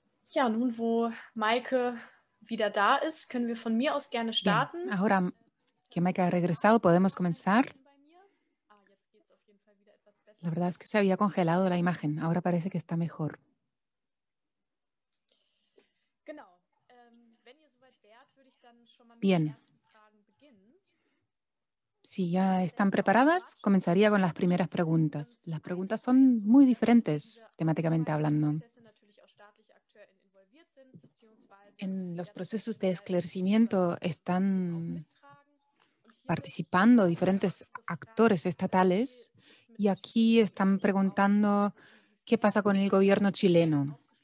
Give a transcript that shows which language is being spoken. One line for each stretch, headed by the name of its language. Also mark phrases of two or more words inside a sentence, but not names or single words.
German: Ja, nun wo Maike wieder da ist, können wir von mir aus gerne
Spanish: Bien,
German: starten.
Spanish: ahora que Maika ha regresado, podemos comenzar. La verdad es que se había congelado la imagen, ahora parece que está mejor.
German: Genau. Wenn ihr soweit wärt, würde ich dann schon mal mit
Spanish: Bien.
German: den ersten Fragen beginnen.
Spanish: Si ya están preparadas, comenzaría con las primeras preguntas. Las preguntas son muy diferentes, temáticamente hablando. En los procesos de esclarecimiento están participando diferentes actores estatales y aquí están preguntando qué pasa con el gobierno chileno.